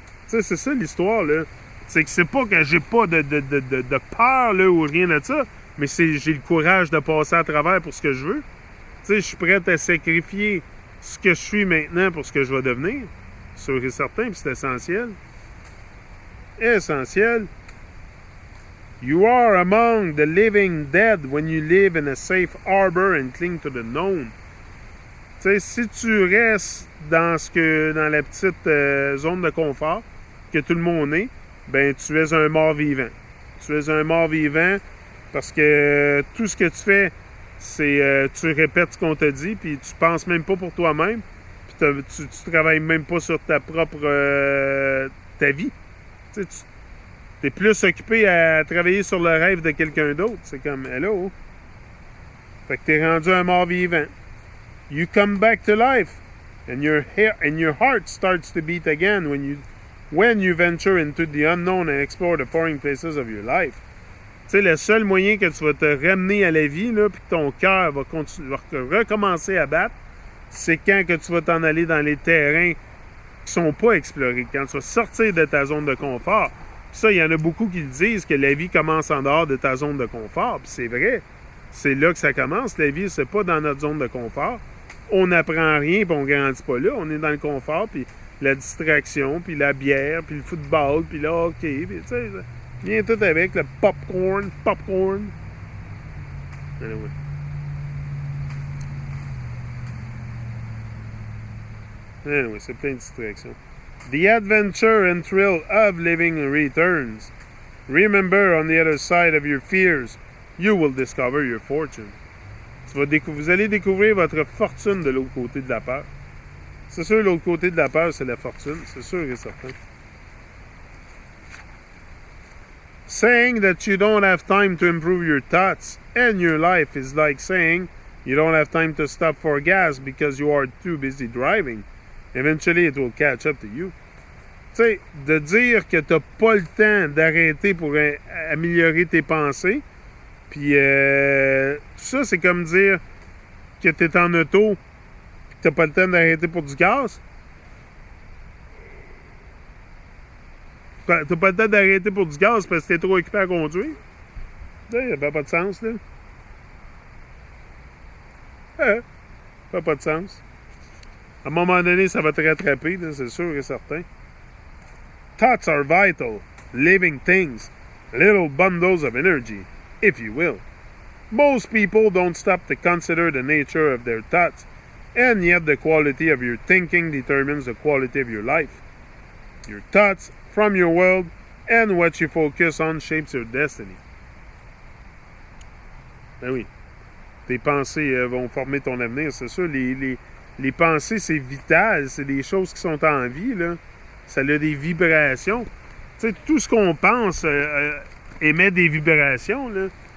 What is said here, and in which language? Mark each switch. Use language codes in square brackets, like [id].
[fr] Tu sais, c'est ça l'histoire, là. C'est que c'est pas que j'ai pas de peur, là, ou rien de ça, mais j'ai le courage de passer à travers pour ce que je veux. Tu sais, je suis prêt à sacrifier ce que je suis maintenant pour ce que je vais devenir. Sûr et certain, puis c'est essentiel. Essentiel. [en] You are among the living dead when you live in a safe harbor and cling to the known. [fr] Tu sais, si tu restes dans la petite zone de confort que tout le monde est, ben tu es un mort-vivant. Tu es un mort-vivant parce que tout ce que tu fais, c'est tu répètes ce qu'on t'a dit, puis tu penses même pas pour toi-même, puis tu travailles même pas sur ta propre ta vie. Tu sais, tu es plus occupé à travailler sur le rêve de quelqu'un d'autre. C'est comme, hello. Fait que t'es rendu un mort-vivant. [en] You come back to life, and your heart starts to beat again when you venture into the unknown and explore the foreign places of your life. [fr] Tu sais, le seul moyen que tu vas te ramener à la vie, là, puis que ton cœur va recommencer à battre, c'est quand que tu vas t'en aller dans les terrains qui sont pas explorés, quand tu vas sortir de ta zone de confort. Puis ça, il y en a beaucoup qui le disent, que la vie commence en dehors de ta zone de confort, puis c'est vrai. C'est là que ça commence. La vie, c'est pas dans notre zone de confort. On n'apprend rien, puis on grandit pas là. On est dans le confort, puis la distraction, puis la bière, puis le football, puis le hockey, puis tu sais, ça vient tout avec le popcorn. [en] Anyway. Anyway, [fr] c'est plein de distractions. [en] The adventure and thrill of living returns. Remember, on the other side of your fears, you will discover your fortune. [fr] Vous allez découvrir votre fortune de l'autre côté de la peur. C'est sûr, l'autre côté de la peur, c'est la fortune. C'est sûr et certain. [en] Saying that you don't have time to improve your thoughts and your life is like saying you don't have time to stop for gas because you are too busy driving. Eventually, it will catch up to you. [fr] Tu sais, de dire que tu n'as pas le temps d'arrêter pour améliorer tes pensées, puis tout ça, c'est comme dire que tu es en auto et que tu n'as pas le temps d'arrêter pour du gaz. Tu n'as pas le temps d'arrêter pour du gaz parce que tu es trop occupé à conduire. Ça n'a pas de sens, là. Ça n'a pas de sens. À un moment donné, ça va te rattraper, là, c'est sûr et certain. [en] Thoughts are vital, living things, little bundles of energy, if you will. Most people don't stop to consider the nature of their thoughts, and yet the quality of your thinking determines the quality of your life. Your thoughts from your world and what you focus on shapes your destiny. [fr] Ben oui, tes pensées vont former ton avenir, c'est sûr. Les pensées, c'est vital, c'est des choses qui sont en vie, là. Ça a des vibrations. Tu sais, tout ce qu'on pense émet des vibrations, là.